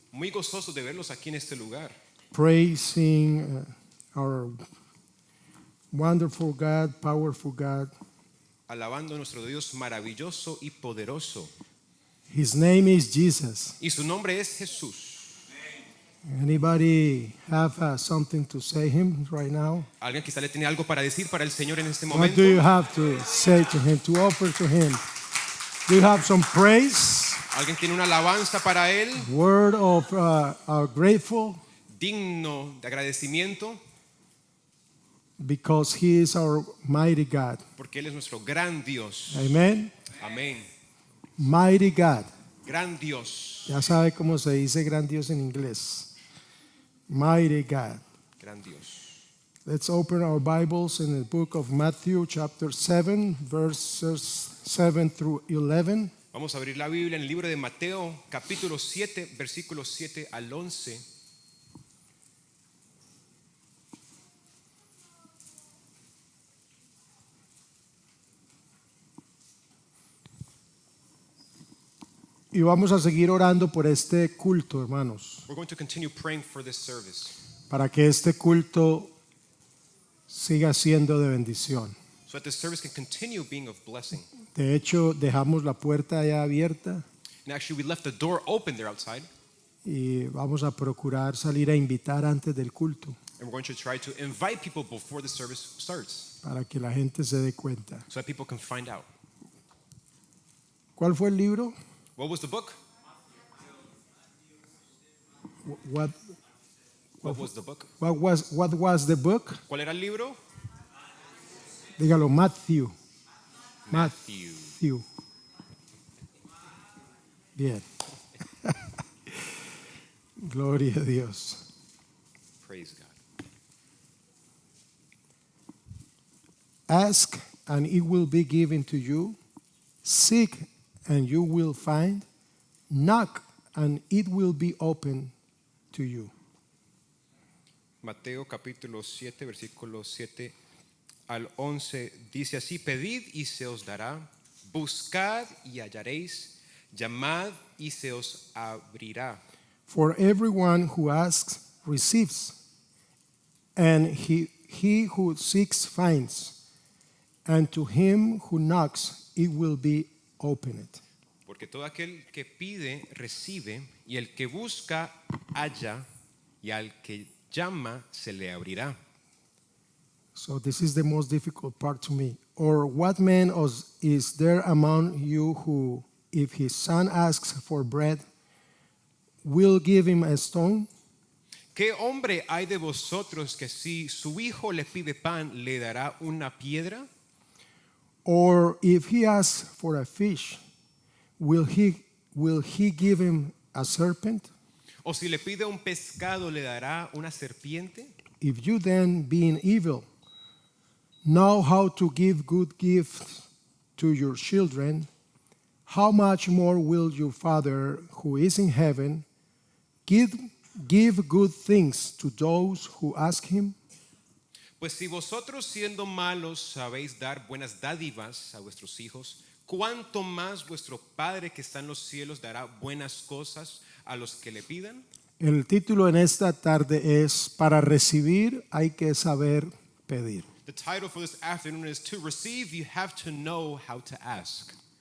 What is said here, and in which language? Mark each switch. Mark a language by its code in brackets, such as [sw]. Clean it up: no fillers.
[es] muy gozosos de verlos aquí en este lugar, [en] praising our wonderful God, powerful God. [es] alabando a nuestro Dios maravilloso y poderoso. [en] His name is Jesus. [es] Y su nombre es Jesús. [en] Anybody have something to say him right now? [es] Alguien quizá le tiene algo para decir para el Señor en este [en] What [es] momento. [en] do you have to say to him, to offer to him? Do you have some praise, [es] Alguien tiene una alabanza para él, [en] word of grateful? [es] digno de agradecimiento, [en] Because he is our mighty God. [es] porque él es nuestro gran Dios. [en] Amen. [es] Amén. [en] Mighty God. [es] Gran Dios. Ya sabe cómo se dice gran Dios en inglés. [en] Mighty God. [es] Gran Dios. [en] Let's open our Bibles in the book of Matthew chapter 7 verses 7 through 11. [es] Vamos a abrir la Biblia en el libro de Mateo, capítulo 7, versículos 7 al 11. Y vamos a seguir orando por este culto, hermanos, [en] We're going to continue praying for this service [es] para que este culto siga siendo de bendición. [en] so that this service can continue being of blessing. [es] De hecho, dejamos la puerta ya abierta [en] And actually, we left the door open there outside, [es] y vamos a procurar salir a invitar antes del culto [en] and we're going to try to invite people before the service starts [es] para que la gente se dé cuenta. [en] so that people can find out. [es] ¿Cuál fue el libro? [en] What was the book? What Was the book? was the book? [es] ¿Cuál era el libro? Dígalo, Matthew. [en] Matthew. Matthew. [es] Bien. Gloria a Dios. [en] Praise God. Ask and it will be given to you. Seek and you will find. Knock and it will be open to you. [es] Mateo capítulo 7, versículo 7 al 11 dice así: pedid y se os dará, buscad y hallaréis, llamad y se os abrirá. [en] For everyone who asks receives, and he who seeks finds, and to him who knocks it will be opened. [es] Porque todo aquel que pide recibe, y el que busca halla, y al que llama se le abrirá. [en] So this is the most difficult part to me. Or what man is there among you who, if his son asks for bread, will give him a stone? [es] ¿Qué hombre hay de vosotros que si su hijo le pide pan le dará una piedra? [en] Or if he asks for a fish, will he give him a serpent? [es] ¿O si le pide un pescado le dará una serpiente? [en] If you then, being evil, know how to give good gifts to your children, how much more will your Father who is in heaven give good things to those who ask him? [es] Pues si vosotros siendo malos sabéis dar buenas dádivas a vuestros hijos, ¿cuánto más vuestro Padre que está en los cielos dará buenas cosas a los que le pidan? El título en esta tarde es Para recibir hay que saber pedir. [en] The title for this afternoon is To Receive, You Have to Know How to Ask.